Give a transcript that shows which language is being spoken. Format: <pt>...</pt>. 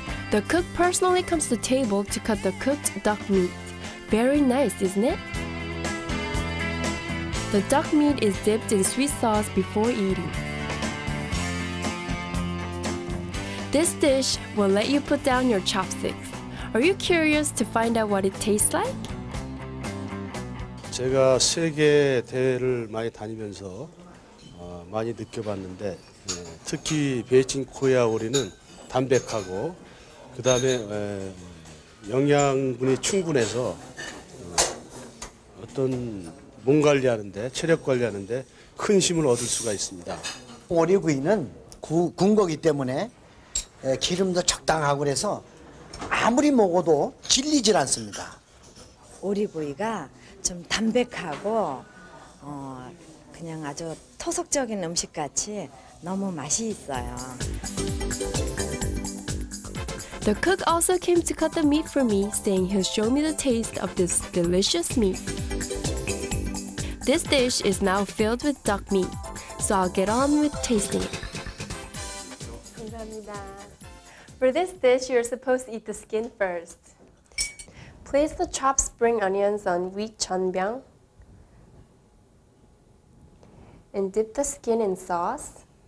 <en>The cook personally comes to the table to cut the cooked duck meat. Very nice, isn't it? The duck meat is dipped in sweet sauce before eating. This dish will let you put down your chopsticks. Are you curious to find out what it tastes like?</en> <ko>제가 세계 대회를 많이 다니면서 많이 느껴봤는데 특히 베이징 코리아 오리는 담백하고 그 다음에 영양분이 충분해서 어떤 몸 관리하는데 체력 관리하는데 큰 힘을 얻을 수가 있습니다. 오리구이는 구운 거기 때문에 기름도 적당하고 그래서 아무리 먹어도 질리질 않습니다. 오리구이가 좀 담백하고 그냥 아주 토속적인 음식같이 너무 맛이 있어요.</ko> <en>The cook also came to cut the meat for me, saying he'll show me the taste of this delicious meat. This dish is now filled with duck meat, so I'll get on with tasting it.</en> <ko>감사합니다.</ko> <en>For this dish, you're supposed to eat the skin first. Place the chopped spring onions on wheat jeonbyang and dip the skin in sauce.</en>